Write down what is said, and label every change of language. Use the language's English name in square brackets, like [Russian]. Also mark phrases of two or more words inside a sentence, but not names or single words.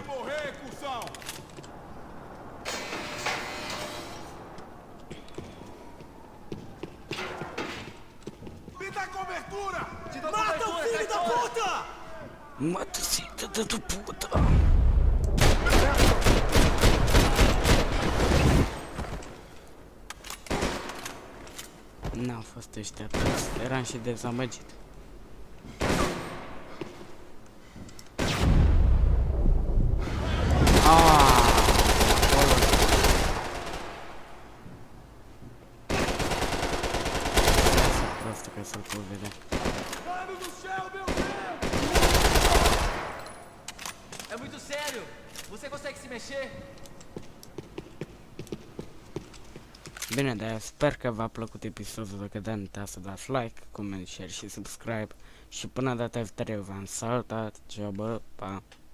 [Portuguese] morrer, cuzão! Me dá cobertura! Mata o filho da puta! Mata filha da tua puta! [Romanian] N-au fost ăștia toți, eram și dezamăgit. Prosto că să-l pot vedea. [Portuguese] Mano do céu, meu Deus! É muito sério! Você consegue se mexer? [Romanian] Bine, dar sper că v-a plăcut episodul, dacă da, nu uitați să dați [English] like, comment, share [Romanian] și subscribe. Și până data viitoare v-am salutat, ceau, bă, pa!